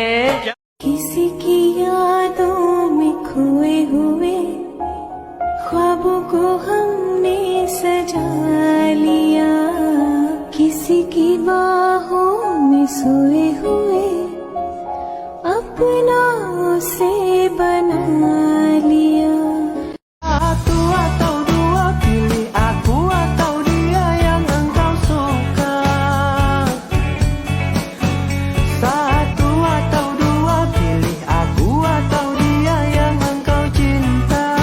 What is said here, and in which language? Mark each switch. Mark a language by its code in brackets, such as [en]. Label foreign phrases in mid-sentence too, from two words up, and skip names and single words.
[hi] किसी की यादों में खोए हुए ख्वाबों को हमने सजा लिया, किसी की बाहों में सोए हुए अपनों से बना लिया। [id] Satu atau dua, pilih aku atau dia yang engkau suka. Satu atau dua, pilih aku atau dia yang engkau cinta.